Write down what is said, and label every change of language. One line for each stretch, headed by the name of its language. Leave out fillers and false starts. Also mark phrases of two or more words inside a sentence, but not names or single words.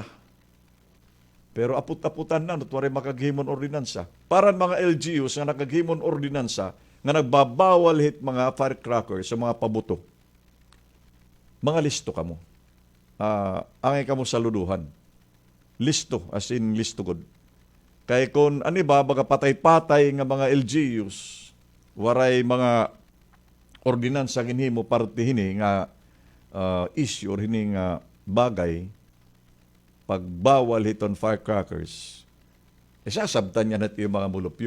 Waray: Pero aput-aputan na, nutwari makaghimon ordinansa. Para mga LGUs nga nakaghimon ordinansa, nga nagbabawal hit mga firecrackers sa mga pabuto. Mga listo kamo. Angay kamo saluduhan. Listo,
English: as in
Waray: listo god. Kaya kung ano ba, baga patay-patay nga mga LGUs, waray mga ordinansa ginhimo parte hini nga issue or hini nga bagay, pagbawal hiton firecrackers, isasabtan niya natin yung mga mulupyo.